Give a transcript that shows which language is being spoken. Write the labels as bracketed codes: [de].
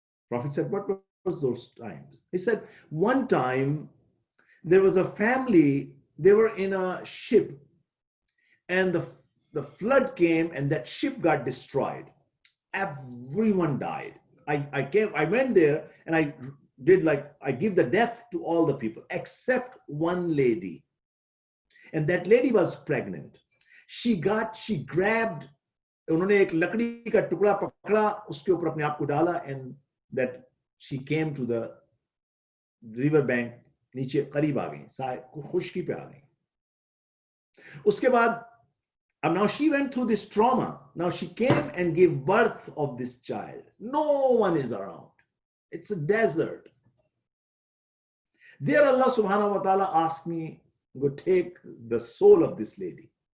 [en] Prophet said, what was those times? He said, one time there was a family, they were in a ship, and the flood came and that ship got destroyed. Everyone died. I went there and I give the death to all the people except one lady. And that lady was pregnant. She grabbed, [hi] उन्होंने एक लकड़ी का टुकड़ा पकड़ा, उसके ऊपर अपने आप को डाला, [en] and that she came to the river bank, [hi] नीचे करीब आ गई, खुशकी पे आ गई. उसके बाद, [en] now she went through this trauma. Now she came and gave birth of this child. No one is around. It's a desert. There Allah subhanahu wa ta'ala asked me, go take the soul of this lady.